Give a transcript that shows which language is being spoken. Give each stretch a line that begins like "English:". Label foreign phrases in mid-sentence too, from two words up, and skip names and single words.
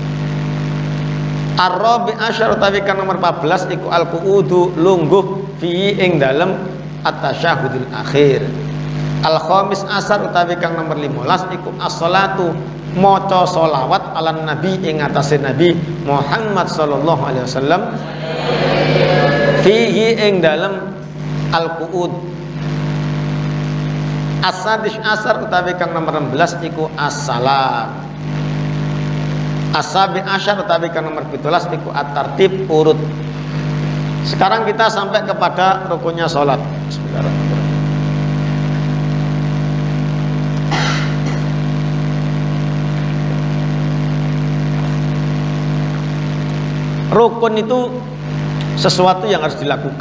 Arabic: الرابع عشر
Javanese: utawi kang nomor 14 iku al-qu'udu, lungguh fi ing dalem
Arabic: التشهد الأخير. الخامس عشر
Javanese: utawi kang nomor 15 iku as-shalatu, maca sholawat
Arabic: على النبي
Javanese: ing atase nabi Muhammad
Arabic: صلى الله عليه وسلم فيه
Javanese: ing dalem al-qu'ud.
Arabic: السادس عشر
Javanese: utawi kang nomor 16 iku as-salam.
Arabic: السابع عشر
Javanese: utawi kang nomor 17 iku at-tartib, urut.
Indonesian: Sekarang kita sampai kepada rukunnya salat. Bismillahirrahmanirrahim. Rukun itu sesuatu yang harus dilakukan.